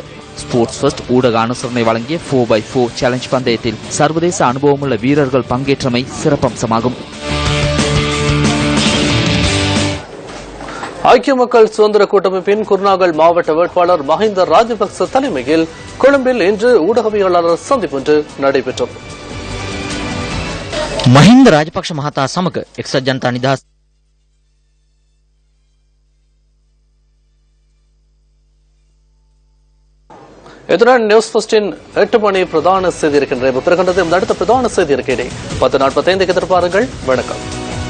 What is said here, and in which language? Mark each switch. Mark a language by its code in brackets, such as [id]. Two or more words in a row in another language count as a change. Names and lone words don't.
[ta] ஸ்போர்ட்ஸ் ஃபர்ஸ்ட் ஊடக அனுசரணை வழங்கிய 4x4 சேலஞ்ச் பந்தயத்தில் சர்வதேச அனுபவமுள்ள வீரர்கள் பங்கேற்றமை சிறப்பம்சமாகும். ஐக்கிய மக்கள் சுதந்திர கூட்டமைப்பின் குருநாகல் மாவட்ட வேட்பாளர் மஹிந்த ராஜபக்ச தலைமையில் கொழும்பில் இன்று ஊடகவியலாளர் சந்திப்பு ஒன்று நடைபெற்றது. [si] මහින්ද රාජපක්ෂ මහතා සමග එක්සත් ජනතා නිදහස් [ta] இதுடன் நியூஸ் ஃபர்ஸ்டின் 8 மணி பிரதான செய்தி இருக்கின்ற அடுத்த பிரதான செய்தி இருக்கையை 10:45 எதிர்பாருங்கள். வணக்கம்.